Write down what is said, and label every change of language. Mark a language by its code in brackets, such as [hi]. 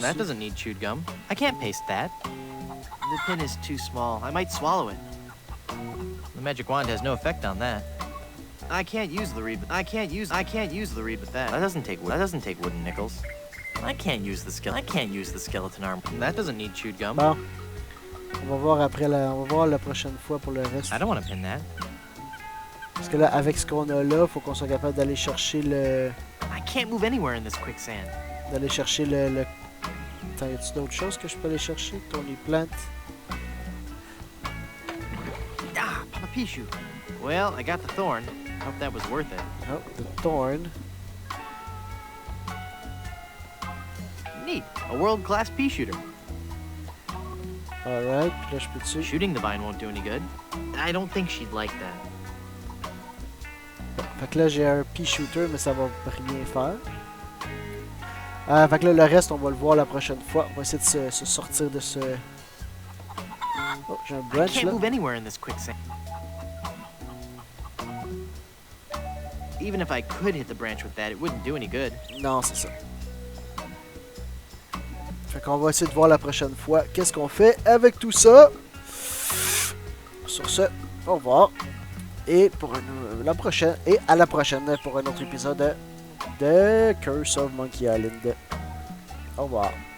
[en] That doesn't need chewed gum. I can't paste that. The pin is too small. I might swallow it. The magic wand has no effect on that. I can't use the reed. I can't use the reed with that. That doesn't take wooden nickels. I can't use the skeleton arm. That doesn't need chewed gum. [fr] Bon. On va voir après on va voir la prochaine fois pour le reste. [en] I don't want to pin that. [fr] Parce que là, avec ce qu'on a là, faut qu'on soit capable d'aller chercher le... [en] I can't move anywhere in this quicksand. [fr] D'aller chercher le... Attends, y a-tu d'autres choses que je peux aller chercher? [en] Tony Plant. Ah, Papa Pichu. Well, I got the thorn. Hope that was worth it. Oh, the thorn. Neat. A world-class pea shooter. [fr] Alright, puis là, je peux dessus. [en] Shooting the vine won't do any good. I don't think she'd like that. [fr] Bon, fait que là, j'ai un pea shooter, mais ça va rien faire. Fait que là, le reste, on va le voir la prochaine fois. On va essayer de se sortir de ce... Oh, j'ai un [en] I branch can't [fr] là. [en] move anywhere in this quicksand. Even if I could hit the branch with that, it wouldn't do any good. [fr] Non, c'est ça. Fait qu'on va essayer de voir la prochaine fois qu'est-ce qu'on fait avec tout ça. Sur ce, au revoir. Et pour la prochaine, et à la prochaine pour un autre épisode de Curse of Monkey Island. Au revoir.